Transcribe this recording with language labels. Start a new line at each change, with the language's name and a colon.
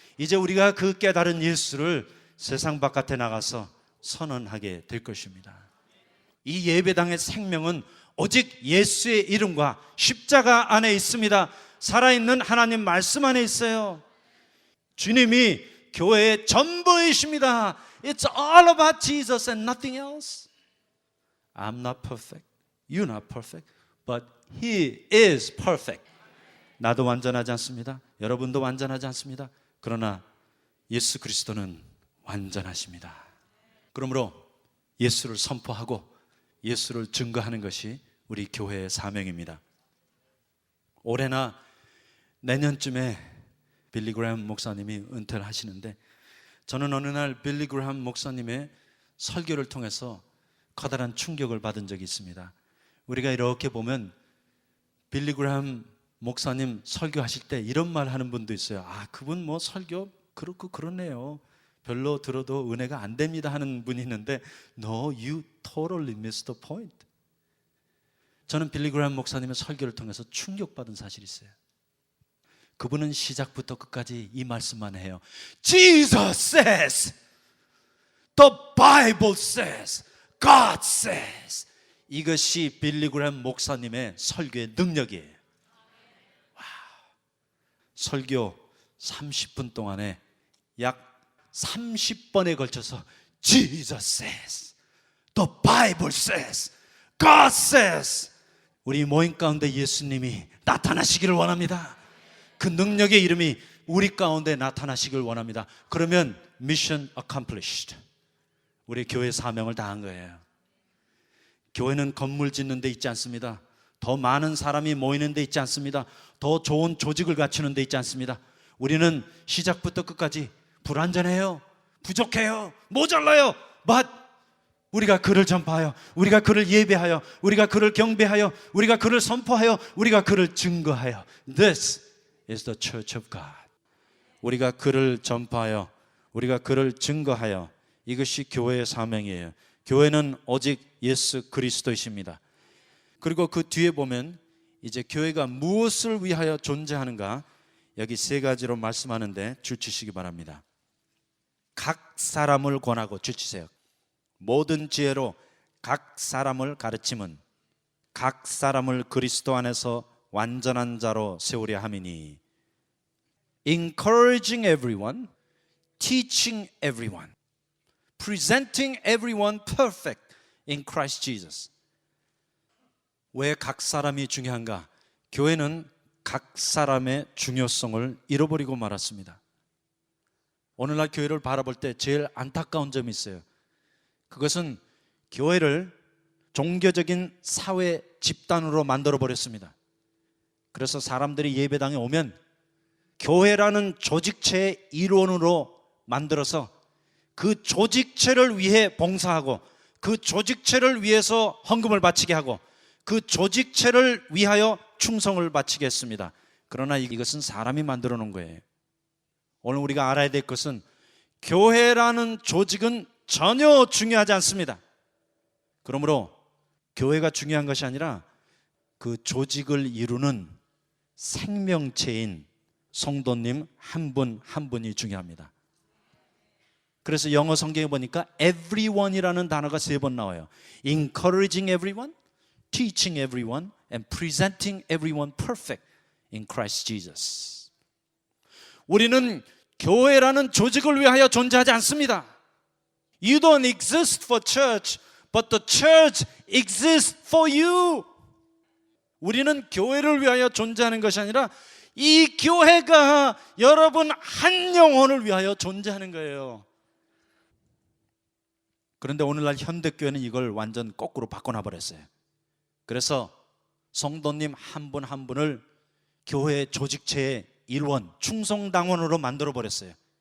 Korean: 이제 우리가 그 깨달은 예수를 세상 바깥에 나가서 선언하게 될 것입니다. 이 예배당의 생명은 오직 예수의 이름과 십자가 안에 있습니다. 살아있는 하나님 말씀 안에 있어요. 주님이 교회의 전부이십니다.
English: It's all about Jesus and nothing else. I'm not perfect. You're not perfect. But He is perfect.
Korean: 나도 완전하지 않습니다. 여러분도 완전하지 않습니다. 그러나 예수 그리스도는 완전하십니다. 그러므로 예수를 선포하고 예수를 증거하는 것이 우리 교회의 사명입니다. 올해나 내년쯤에 빌리 그레이엄 목사님이 은퇴를 하시는데 저는 어느 날 빌리 그레이엄 목사님의 설교를 통해서 커다란 충격을 받은 적이 있습니다. 우리가 이렇게 보면 빌리 그레이엄 목사님 설교하실 때 이런 말 하는 분도 있어요. 아, 그분 뭐 설교 그렇고 그러네요. 별로 들어도 은혜가 안 됩니다 하는 분이 있는데
English: No, you totally missed the point.
Korean: 저는 빌리 그레이엄 목사님의 설교를 통해서 충격받은 사실이 있어요. 그분은 시작부터 끝까지 이 말씀만 해요.
English: Jesus says, the Bible says, God says.
Korean: 이것이 빌리 그레이엄 목사님의 설교의 능력이에요. 와, 설교 30분 동안에 약 30번에 걸쳐서
English: Jesus says, the Bible says, God says.
Korean: 우리 모임 가운데 예수님이 나타나시기를 원합니다. 그 능력의 이름이 우리 가운데 나타나시길 원합니다. 그러면
English: mission accomplished.
Korean: 우리 교회 사명을 다한 거예요. 교회는 건물 짓는 데 있지 않습니다. 더 많은 사람이 모이는 데 있지 않습니다. 더 좋은 조직을 갖추는 데 있지 않습니다. 우리는 시작부터 끝까지 불완전해요, 부족해요, 모자라요. But 우리가 그를 전파하여, 우리가 그를 예배하여, 우리가 그를 경배하여, 우리가 그를 선포하여, 우리가 그를 증거하여.
English: This is the church of God.
Korean: 우리가 그를 전파하여, 우리가 그를 증거하여. 이것이 교회의 사명이에요. 교회는 오직 예수 그리스도이십니다. 그리고 그 뒤에 보면 이제 교회가 무엇을 위하여 존재하는가, 여기 세 가지로 말씀하는데 줄 치시기 바랍니다. 각 사람을 권하고, 줄 치세요. 모든 지혜로 각 사람을 가르침은 각 사람을 그리스도 안에서 완전한 자로 세우려 함이니.
English: Encouraging everyone, teaching everyone, presenting everyone perfect in Christ Jesus.
Korean: 왜 각 사람이 중요한가? 교회는 각 사람의 중요성을 잃어버리고 말았습니다. 오늘날 교회를 바라볼 때 제일 안타까운 점이 있어요. 그것은 교회를 종교적인 사회 집단으로 만들어 버렸습니다. 그래서 사람들이 예배당에 오면 교회라는 조직체의 일원으로 만들어서 그 조직체를 위해 봉사하고, 그 조직체를 위해서 헌금을 바치게 하고, 그 조직체를 위하여 충성을 바치게 했습니다. 그러나 이것은 사람이 만들어 놓은 거예요. 오늘 우리가 알아야 될 것은 교회라는 조직은 전혀 중요하지 않습니다. 그러므로 교회가 중요한 것이 아니라 그 조직을 이루는 생명체인 성도님 한 분 한 분이 중요합니다. 그래서 영어 성경에 보니까 everyone이라는 단어가 3번 나와요.
English: Encouraging everyone, teaching everyone, and presenting everyone perfect in Christ Jesus.
Korean: 우리는 교회라는 조직을 위하여 존재하지 않습니다.
English: You don't exist for church, but the church exists for you.
Korean: 우리는 교회를 위하여 존재하는 것이 아니라 이 교회가 여러분 한 영혼을 위하여 존재하는 거예요. 그런데 오늘날 현대교회는 이걸 완전 거꾸로 바꿔놔버렸어요. 그래서 성도님 한 분 한 분을 교회 조직체의 일원, 충성당원으로 만들어버렸어요.